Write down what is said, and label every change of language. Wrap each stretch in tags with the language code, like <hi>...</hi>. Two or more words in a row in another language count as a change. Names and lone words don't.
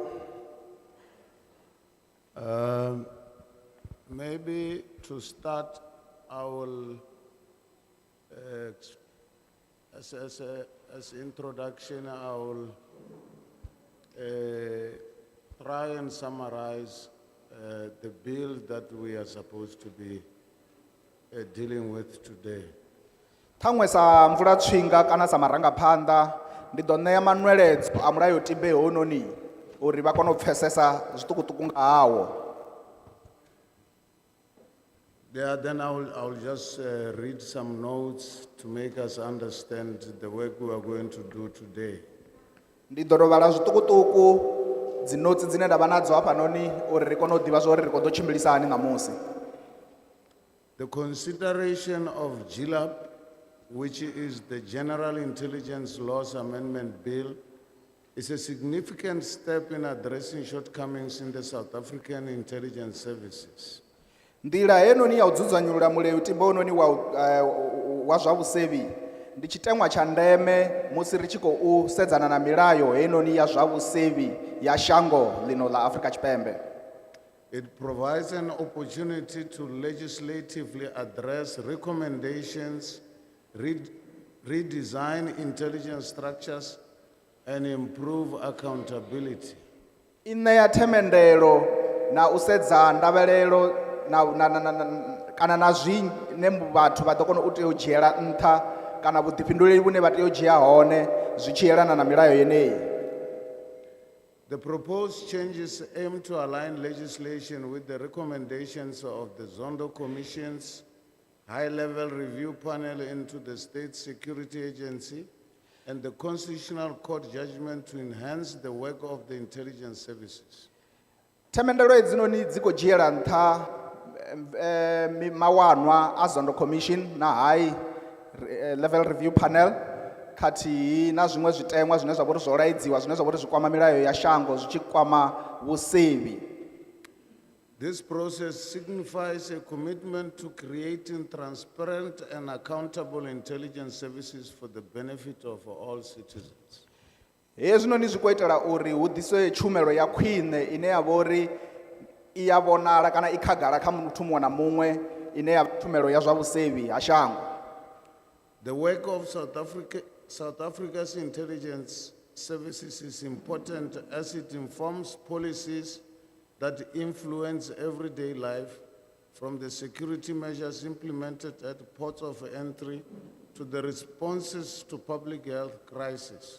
<en>Maybe to start, I will, as introduction, I will try and summarize the bill that we are supposed to be dealing with today.</en> <ve>Ṱhaṅwe sa mvula tswinga kana sa marangaphanḓa ndi ḓo ṋea manweledzo a mulayotibe hounoni uri vha kone u pfesesa zwiṱukuṱuku nga hawo.</ve> <en>Then I'll just read some notes to make us understand the work we are going to do today.</en> <ve>Ndi ḓo tou vhala zwiṱukuṱuku dzi notes dzine nda vha nadzo hafhanoni uri ri kone u ḓivha zwa uri ri khou ḓo tshimbilisa hani ṋamusi.</ve> <en>The consideration of GLAP, which is the General Intelligence Laws Amendment Bill, is a significant step in addressing shortcomings in the South African intelligence services.</en> <ve>Nḓila henoni ya u dzudzanyulula mulayotibe hononi wa zwa vhusevhi ndi tshiteṅwa tsha ndeme musi ri tshi khou sedzana na milayo henoni ya zwa vhusevhi ya shango ḽino ḽa Afrika Tshipembe.</ve> <en>It provides an opportunity to legislatively address recommendations, redesign intelligence structures, and improve accountability.</en> <ve>I ṋea themendelo na u sedza ndavhelelo kana na zwine vhathu vha ḓo kona u tea u dzhiela nṱha kana vhuḓifhinduleli vhune vha tea u dzhia hone zwi tshi yelana na milayo yeneyi.</ve> <en>The proposed changes aim to align legislation with the recommendations of the Zondo Commission's high-level review panel into the State Security Agency and the Constitutional Court judgment to enhance the work of the intelligence services.</en> <ve>Themendelo edzinoni dzi khou dzhiela nṱha mawanwa a Zondo Commission na</ve> <en>high level review panel</en> <ve>khathihi na zwiṅwe zwiteṅwa zwine zwa vha uri zwo laidziwa zwine zwa vha uri zwi kwama milayo ya shango zwi tshi kwama vhusevhi.</ve> <en>This process signifies a commitment to creating transparent and accountable intelligence services for the benefit of all citizens.</en> <ve>Hezwinoni zwi khou itela uri hu ḓiswe tshumelo ya khwine ine ya vha uri I ya vhonala kana I khagala kha muthu muṅwe na muṅwe ine ya tshumelo ya zwa vhusevhi ha shango.</ve> <en>The work of South Africa's intelligence services is important as it informs policies that influence everyday life, from the security measures implemented at ports of entry to the responses to public health crises.</en>